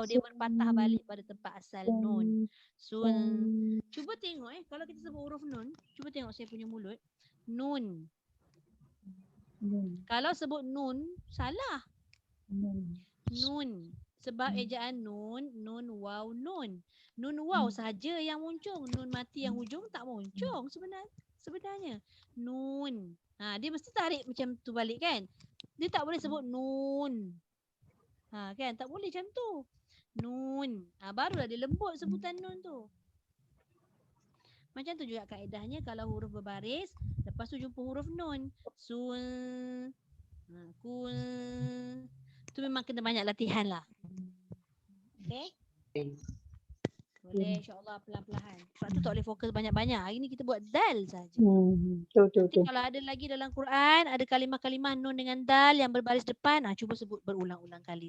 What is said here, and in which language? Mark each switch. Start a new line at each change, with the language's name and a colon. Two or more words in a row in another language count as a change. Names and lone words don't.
Malay: Dia berpatah balik pada tempat asal nun. Cuba tengok kalau kita sebut huruf nun. Cuba tengok saya punya mulut. Nun. Kalau sebut nun salah. Nun. Sebab ejaan nun, waw, nun. Nun waw saja yang muncung. Nun mati yang hujung tak muncung sebenarnya. Nun. Dia mesti tarik macam tu balik kan. Dia tak boleh sebut nun. Kan tak boleh macam tu. Nun. Barulah dia lembut sebutan nun tu. Macam tu juga kaedahnya kalau huruf berbaris, lepas tu jumpa huruf nun. Sun, kun. Tu memang kena banyak latihan lah. Okay? Boleh insyaAllah pelan-pelan. Sebab tu tak boleh fokus banyak-banyak. Hari ni kita buat dal saja. Nanti kalau ada lagi dalam Quran, ada kalimah-kalimah nun dengan dal yang berbaris depan, cuba sebut berulang-ulang kali.